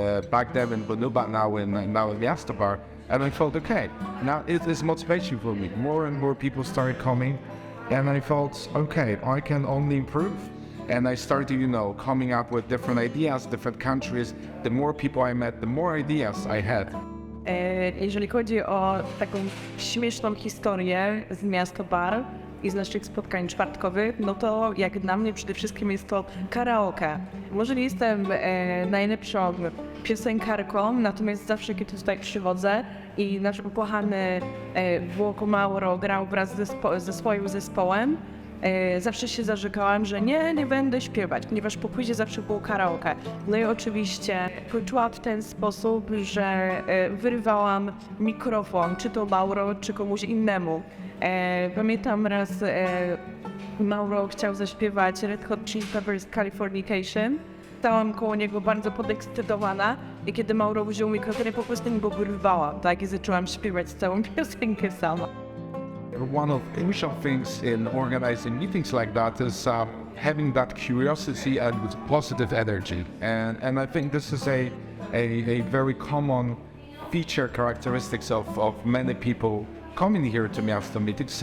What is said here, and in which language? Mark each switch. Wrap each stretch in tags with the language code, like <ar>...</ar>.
<en>Back then in Bunuba, now in Miasto, and I felt, okay, now it is motivation for me. More and more people started coming, and I felt, okay, I can only improve. And I started, coming up with different ideas, different countries. The more people I met, the more ideas I had.</en> <pl>Jeżeli chodzi o taką śmieszną historię z Miasto Bar i z naszych spotkań czwartkowych, no to jak dla mnie przede wszystkim jest to karaoke. Może nie jestem najlepszą piosenkarką, natomiast zawsze kiedy tutaj przychodzę i nasz ukochany Włoko Mauro grał wraz ze swoim zespołem, zawsze się zarzekałam, że nie będę śpiewać, ponieważ po płycie zawsze było karaoke. No i oczywiście kończyłam w ten sposób, że wyrywałam mikrofon, czy to Mauro, czy komuś innemu. Pamiętam raz Mauro chciał zaśpiewać Red Hot Chili Peppers Californication. Stałam koło niego bardzo podekscytowana i kiedy Mauro wziął mikrofon, ja po prostu go wyrwałam, tak? I zaczęłam śpiewać całą piosenkę sama.</pl> <en>one of the crucial things in organizing meetings like that is having that curiosity and positive energy. And I think this is a very common feature characteristics of many people coming here to Miasto meetings.</en>